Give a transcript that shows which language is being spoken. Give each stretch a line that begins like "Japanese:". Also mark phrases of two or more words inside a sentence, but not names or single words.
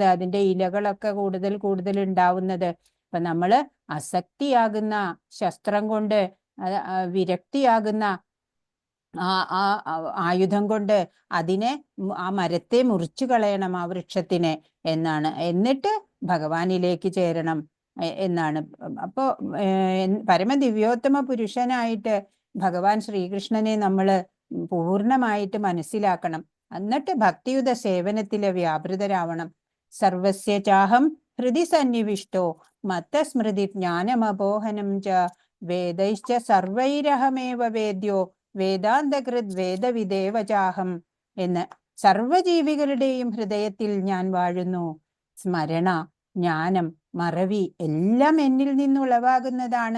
Malayalam: അതിൻ്റെ ഇലകളൊക്കെ കൂടുതൽ കൂടുതൽ ഉണ്ടാവുന്നത്. അപ്പൊ നമ്മള് അസക്തിയാകുന്ന ശസ്ത്രം കൊണ്ട്, വിരക്തിയാകുന്ന ആയുധം കൊണ്ട് അതിനെ, ആ മരത്തെ മുറിച്ചു കളയണം, ആ വൃക്ഷത്തിനെ എന്നാണ്. എന്നിട്ട് ഭഗവാനിലേക്ക് ചേരണം എന്നാണ്. അപ്പോ പരമദിവ്യോത്തമ പുരുഷനായിട്ട് ഭഗവാൻ ശ്രീകൃഷ്ണനെ നമ്മൾ പൂർണ്ണമായിട്ട് മനസ്സിലാക്കണം. എന്നിട്ട് ഭക്തിയുത സേവനത്തില് വ്യാപൃതരാവണം.
Sanskrit: സർവസ്യ ചാഹം ഹൃദി സന്നിവിഷ്ടോ മത്തസ്മൃതി ജ്ഞാനമപോഹനം ച വേദൈശ്ച സർവൈരഹമേവ വേദ്യോ വേദാന്തകൃത് വേദവിദേവ ചാഹം എന്ന്.
Malayalam: സർവജീവികളുടെയും ഹൃദയത്തിൽ ഞാൻ വാഴുന്നു. സ്മരണ, ജ്ഞാനം, മറവി എല്ലാം എന്നിൽ നിന്നുളവാകുന്നതാണ്.